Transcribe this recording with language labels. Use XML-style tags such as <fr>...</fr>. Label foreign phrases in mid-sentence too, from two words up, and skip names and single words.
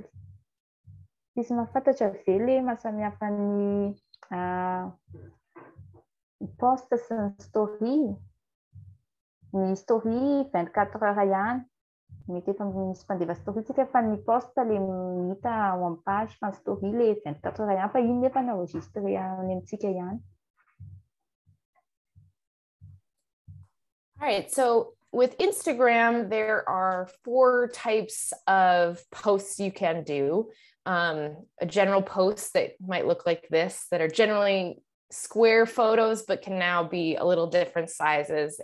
<mg>Misy mahafantatra ve le mahasamihafa ny post sy ny story? Ny story 24 heures ihany. Mety efa misy mpandefa story tsika fa ny post le hita ao amin'ny page fa ny story le 24 heures ihany fa iny nefa ny enregistré any amintsika ihany.</mg> <en>All right, so with Instagram, there are 4 types of posts you can do. A general post that might look like this, that are generally square photos, but can now be a little different sizes.</en>